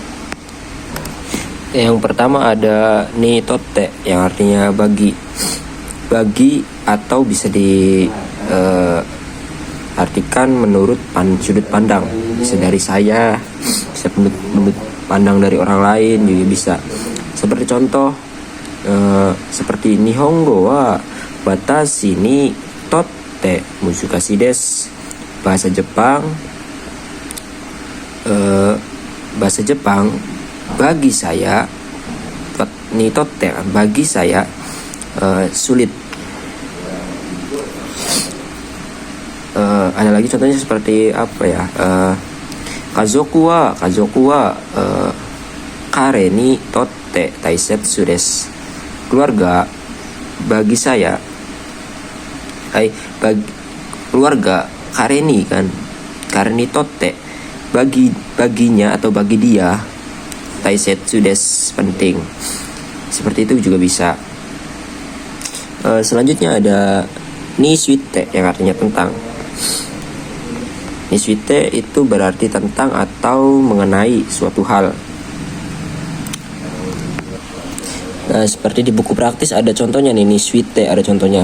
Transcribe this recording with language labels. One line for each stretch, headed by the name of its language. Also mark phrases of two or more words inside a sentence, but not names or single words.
Indonesian: Yang pertama ada
Japanese: にとて
Indonesian: yang artinya bagi. Bagi atau bisa diartikan menurut sudut pandang. Bisa dari saya, bisa menurut pandang dari orang lain juga bisa. Seperti contoh, seperti
Japanese: 日本語は私にとってむすかしいです.
Indonesian: Bahasa Jepang bagi saya,
Japanese: にとって
Indonesian: bagi saya sulit. Ada lagi contohnya seperti apa ya,
Japanese: 家族は彼にとって大切です.
Indonesian: Keluarga bagi saya, keluarga kareni kan,
Japanese: 彼にとって
Indonesian: baginya atau bagi dia,
Japanese: 大切です penting.
Indonesian: Seperti itu juga bisa. Selanjutnya ada
Japanese: にすいて
Indonesian: yang artinya tentang.
Japanese: にすいて
Indonesian: itu berarti tentang atau mengenai suatu hal. Nah, seperti di buku praktis ada contohnya nih,
Japanese: にすいて
Indonesian: ada contohnya.